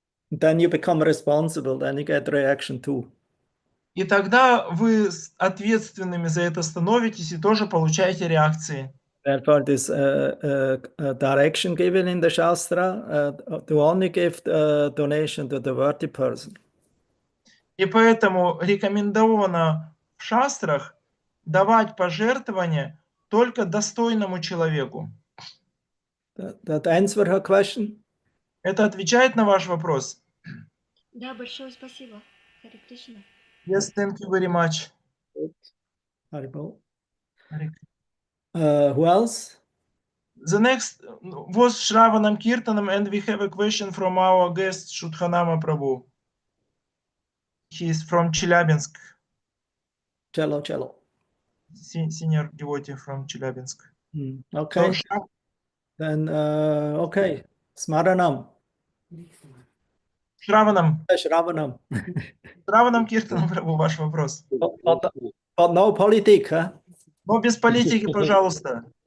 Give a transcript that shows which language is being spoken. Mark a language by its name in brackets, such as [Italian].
[English] Then you become responsible, then you get reaction too. [Russian] И тогда вы ответственными за это становитесь и тоже получаете реакции. [English] Therefore, this direction given in the Shastra to only give donation to the worthy person. [Russian] И поэтому рекомендовано в шастрах давать пожертвования только достойному человеку. [English] That answer her question? [Russian] Это отвечает на ваш вопрос? Да, большое спасибо. Харе Кришна. [English] Yes, thank you very much. Haribol. Who else? The next was Shravanam Kirtanam, and we have a question from our guest Shudhanama Prabhu. He is from Chelyabinsk. Cello. Senior devotee from Chelyabinsk. Okay. So, Then, okay. Smaranam. Shravanam. Shravanam. [Russian] Shravanam Kirtanam Prabhu, ваш вопрос. [English] But no politic, huh? [Russian] Но без политики, пожалуйста.